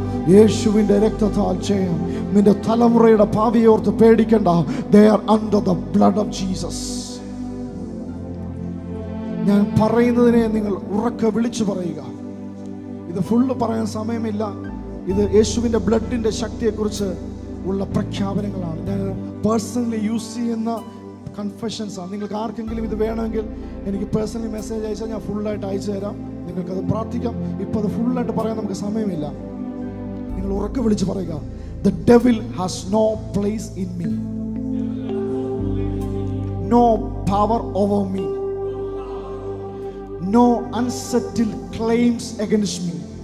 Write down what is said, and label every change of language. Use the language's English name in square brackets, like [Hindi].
[Malayalam] യേശുവിന്റെ രക്തത്താൽ ജയം. നിന്റെ തലമുറയുടെ ഭാവിയോർത്ത് പേടിക്കണ്ട. [English] They are under the blood of Jesus. [Malayalam] ഞാൻ പറയുന്നതിനെ നിങ്ങൾ ഉറക്കെ വിളിച്ചു പറയുക. ഇത് ഫുള്ള് പറയാൻ സമയമില്ല. ഇത് യേശുവിൻ്റെ ബ്ലഡിൻ്റെ ശക്തിയെക്കുറിച്ച് ഉള്ള പ്രഖ്യാപനങ്ങളാണ്. ഞാൻ പേഴ്സണലി യൂസ് ചെയ്യുന്ന കൺഫെഷൻസാണ്. നിങ്ങൾക്ക് ആർക്കെങ്കിലും ഇത് വേണമെങ്കിൽ എനിക്ക് പേഴ്സണലി മെസ്സേജ് അയച്ചാൽ ഞാൻ ഫുള്ളായിട്ട് അയച്ചു തരാം. നിങ്ങൾക്കത് പ്രാർത്ഥിക്കാം. ഇപ്പോൾ അത് ഫുള്ളായിട്ട് പറയാൻ നമുക്ക് സമയമില്ല. നിങ്ങൾ ഉറക്കെ വിളിച്ച് പറയുക, [English] The devil has no place in me, no power over me, no unsettled claims against me.